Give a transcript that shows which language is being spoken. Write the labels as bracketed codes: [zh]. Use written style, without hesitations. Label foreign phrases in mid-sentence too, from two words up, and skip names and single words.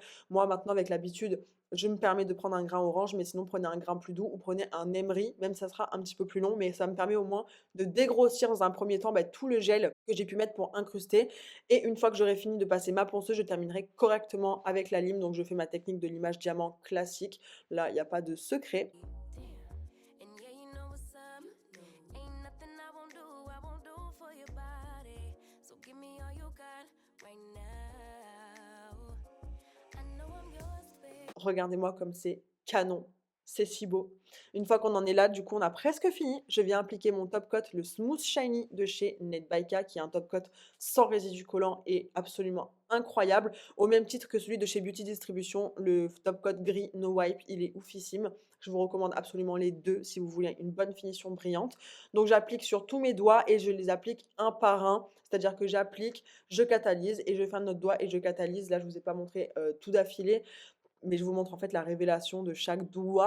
[fr] Moi maintenant avec l'habitude, je me permets de prendre un grain orange, mais sinon prenez un grain plus doux ou prenez un emery, même ça sera un petit peu plus long, mais ça me permet au moins de dégrossir dans un premier temps tout le gel que j'ai pu mettre pour incruster. Et une fois que j'aurai fini de passer ma ponceuse, je terminerai correctement avec la lime. Donc je fais ma technique de limage diamant classique. Là, il n'y a pas de secret. [en] And yeah, you know what's up. Ain't nothing I won't do for your body. So give me all you got right now. I know I'm yours, babe. [fr] Regardez-moi comme c'est canon. C'est si beau. Une fois qu'on en est là, du coup, on a presque fini. Je viens appliquer mon [en] top coat, [fr] le Smooth Shiny de chez Net by K, qui est un [en] top coat [fr] sans résidus collants et absolument incroyable. Au même titre que celui de chez Beauty Distribution, le [en] top coat [fr] gris No Wipe, il est oufissime. Je vous recommande absolument les deux si vous voulez une bonne finition brillante. Donc j'applique sur tous mes doigts et je les applique un par un. C'est-à-dire que j'applique, je catalyse et je fais un autre doigt et je catalyse. Là, je ne vous ai pas montré tout d'affilée. Mais je vous montre en fait la révélation de chaque doigt.